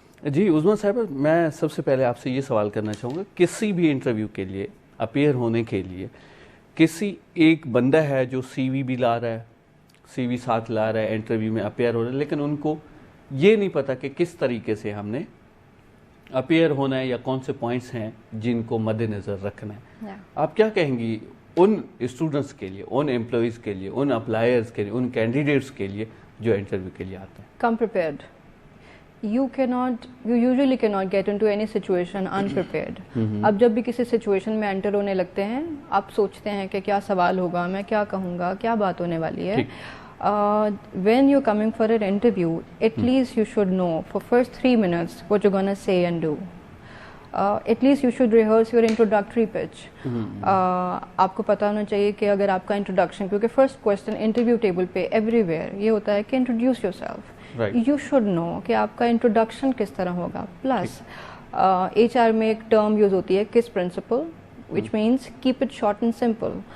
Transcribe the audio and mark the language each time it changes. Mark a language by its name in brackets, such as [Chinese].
[Urdu] جی عظما صاحبہ میں سب سے پہلے آپ سے یہ سوال کرنا چاہوں گا, کسی بھی انٹرویو کے لیے اپیئر ہونے کے لیے کسی ایک بندہ ہے جو سی وی بھی لا رہا ہے, سی وی ساتھ لا رہا ہے, انٹرویو میں اپیئر ہو رہا ہے, لیکن ان کو یہ نہیں پتا کہ کس طریقے سے ہم نے اپیئر ہونا ہے یا کون سے پوائنٹس ہیں جن کو مد نظر رکھنا ہے. آپ کیا کہیں گی ان اسٹوڈنٹس کے لیے, ان امپلائیز کے لیے, ان اپلائرز کے لیے, ان کینڈیڈیٹس کے لیے جو انٹرویو کے لیے آتے ہیں؟ [English] Come prepared. You usually cannot get into any situation unprepared. [Urdu] اب جب بھی کسی سچویشن میں انٹر ہونے لگتے ہیں آپ سوچتے ہیں کہ کیا سوال ہوگا, میں کیا کہوں گا, کیا بات ہونے والی ہے. [English] When you're coming for an interview, at least you should know for first 3 minutes what you're gonna say and do. At least you should rehearse your introductory pitch. [Urdu] آپ کو پتا ہونا چاہیے کہ اگر آپ کا انٹروڈکشن, کیونکہ فرسٹ کوشچن انٹرویو ٹیبل پہ ایوری ویئر یہ ہوتا ہے کہ [English] Introduce yourself. You should know [Urdu] کہ آپ کا انٹروڈکشن کس طرح ہوگا. پلس ایچ آر میں ایک ٹرم یوز ہوتی ہے کس principal, [English] which means keep it short and simple.